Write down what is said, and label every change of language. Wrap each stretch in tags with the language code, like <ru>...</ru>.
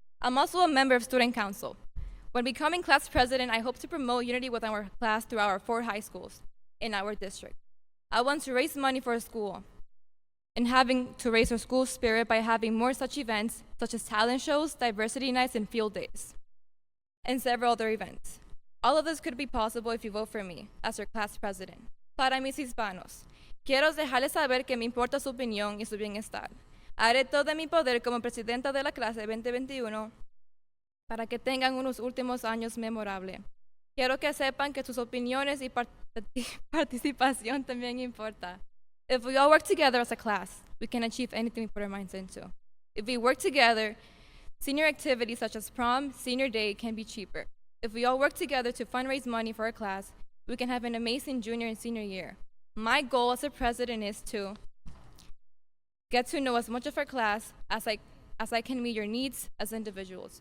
<en>I'm also a member of Student Council. When becoming class president, I hope to promote unity with our class through our 4 high schools in our district. I want to raise money for a school and having to raise our school spirit by having more such events such as talent shows, diversity nights, and field days, and several other events. All of this could be possible if you vote for me as your class president.</en> <es>Para mis hispanos, quiero dejarles saber que me importa su opinión y su bienestar. Haré todo de mi poder como presidenta de la clase 2021 para que tengan unos últimos años memorables. Quiero que sepan que sus opiniones y participación también importa.</es> <en>If we all work together as a class, we can achieve anything we put our minds into. If we work together, senior activities such as prom, senior day can be cheaper. If we all work together to fundraise money for our class, we can have an amazing junior and senior year. My goal as a president is to get to know as much of our class as I can meet your needs as individuals.</en>